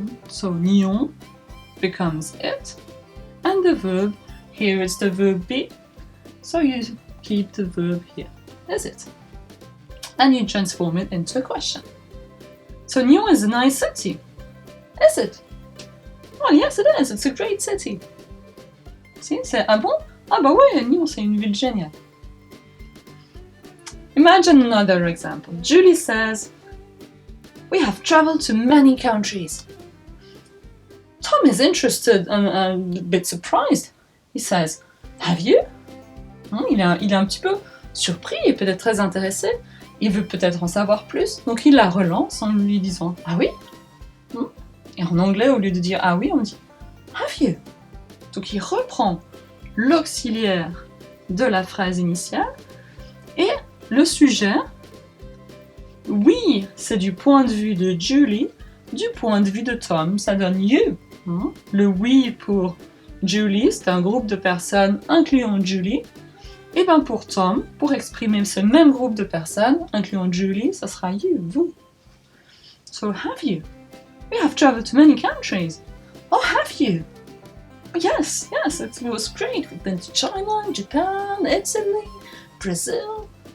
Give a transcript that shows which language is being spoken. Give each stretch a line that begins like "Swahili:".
English: So Nyon becomes it, and the verb, here it's the verb be, so you keep the verb here, is it? And you transform it into a question. So Nyon is a nice city, is it? Well, yes it is, it's a great city.
French: Si, c'est ah bon? Ah bah ouais, Nyon c'est une ville géniale.
English: Imagine another example. Julie says, "We have traveled to many countries." Tom is interested and a bit surprised. He says, "Have you?"
French: Il est un petit peu surpris et peut-être très intéressé. Il veut peut-être en savoir plus, donc il la relance en lui disant « Ah oui ?» Et en anglais, au lieu de dire « Ah oui », on dit «
English: Have you ?»
French: Donc il reprend l'auxiliaire de la phrase initiale et le sujet, oui, c'est du point de vue de Julie, du point de vue de Tom, ça donne you. Le oui pour Julie, c'est un groupe de personnes incluant Julie. Et bien pour Tom, pour exprimer ce même groupe de personnes, incluant Julie, ça sera you, vous.
English: So have you? We have traveled to many countries. Oh, have you? Yes, it was great. We've been to China, Japan, Italy, Brazil.